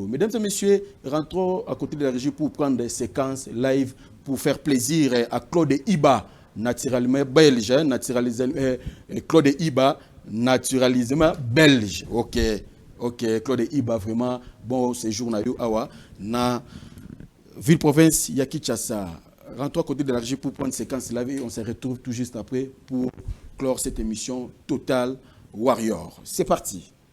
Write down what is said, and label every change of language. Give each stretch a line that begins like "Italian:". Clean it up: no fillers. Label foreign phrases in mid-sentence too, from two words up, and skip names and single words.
French: Mesdames et messieurs, rentrons à côté de la régie pour prendre des séquences live pour faire plaisir à Claude Iba, naturellement belge, Claude Iba, naturalisement belge. Ok, Claude Iba, vraiment bon séjour
Lingala: na yo awa na
French: ville-province Kinshasa. Rentrons à côté de la régie pour prendre des séquences live et on se retrouve tout juste après pour clore cette émission Total Warrior. C'est parti.